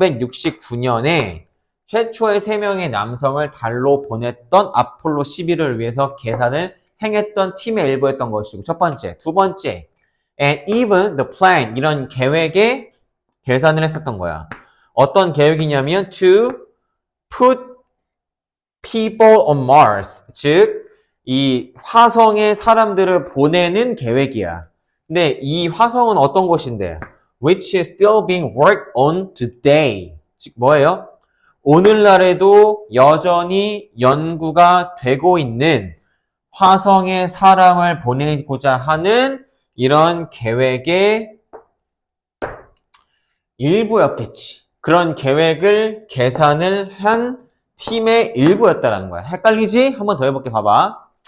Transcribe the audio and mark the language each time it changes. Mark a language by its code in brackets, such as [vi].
[ko] 1969년에 최초의 3명의 남성을 달로 보냈던 아폴로 11호를 위해서 계산을 행했던 팀의 일부였던 것이고 첫 번째. 두 번째. [en] And even the plan. [ko] 이런 계획에 계산을 했었던 거야. 어떤 계획이냐면 [en] to put people on Mars. [ko] 즉, 이 화성에 사람들을 보내는 계획이야. 근데 이 화성은 어떤 곳인데? [en] which is still being worked on today. [ko] 즉 뭐예요? 오늘날에도 여전히 연구가 되고 있는 화성에 사람을 보내고자 하는 이런 계획의 일부였겠지. 그런 계획을 계산을 한 팀의 일부였다라는 거야. 헷갈리지? 한번 더 해볼게. 봐봐.